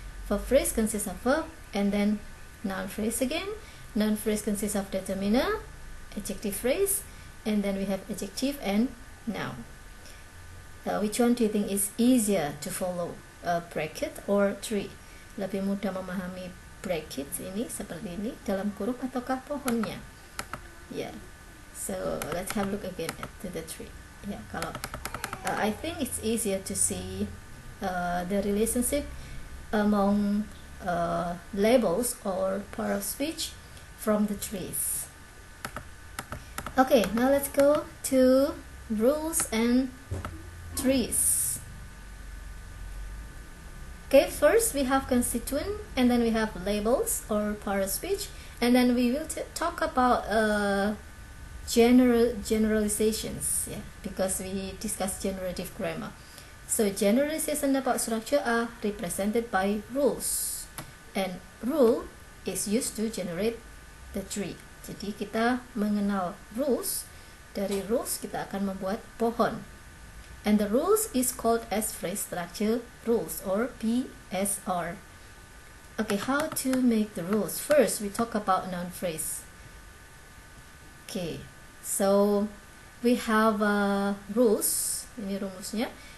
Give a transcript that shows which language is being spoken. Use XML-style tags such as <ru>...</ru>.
<en>Verb phrase consists of verb and then noun phrase again. Noun phrase consists of determiner, adjective phrase, and then we have adjective and noun. Which one do you think is easier to follow, bracket or tree?</en> <id>Lebih mudah memahami bracket ini seperti ini dalam kurung ataukah pohonnya? Yeah.</id> <en>So let's have a look again at the tree. Yeah, kalau I think it's easier to see the relationship among labels or part of speech from the trees. Okay, now let's go to rules and trees. Okay, first we have constituent, and then we have labels or part of speech, and then we will talk about generalizations, yeah, because we discussed generative grammar. So generalization about structure are represented by rules, and rule is used to generate the tree.</en> <id>Jadi kita mengenal rules, dari rules kita akan membuat pohon.</id> <en>And the rules is called as phrase structure rules or PSR. Okay, how to make the rules? First, we talk about noun phrase. Okay, so we have rules.</en> <id>Ini rumusnya.</id>